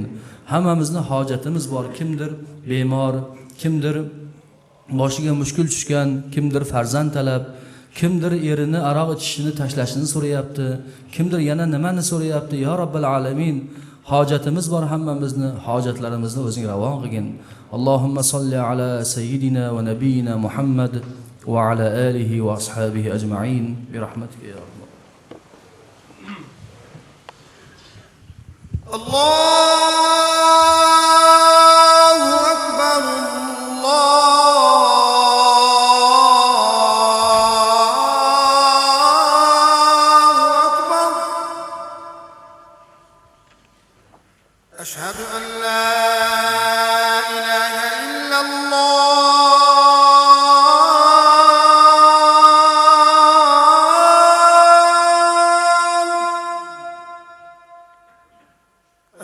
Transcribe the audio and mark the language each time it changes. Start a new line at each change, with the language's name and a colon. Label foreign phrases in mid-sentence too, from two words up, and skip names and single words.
Uzbek: Hammamizni hojatimiz bor. Kimdir bemor, kimdir boshiga mushkul tushgan, kimdir farzand talab, kimdir erini aroq ichishini tashlashini so'rayapti, kimdir yana nimani so'rayapti.
Arabic: يا رب العالمين,
Uzbek: hojatimiz bor, hammamizni hojatlarimizni o'zing ravon qilgin.
Arabic: اللهم صل على سيدنا ونبينا محمد وعلى آله وأصحابه أجمعين برحمتك يا الله. الله أكبر. أشهد أن لا إله إلا الله.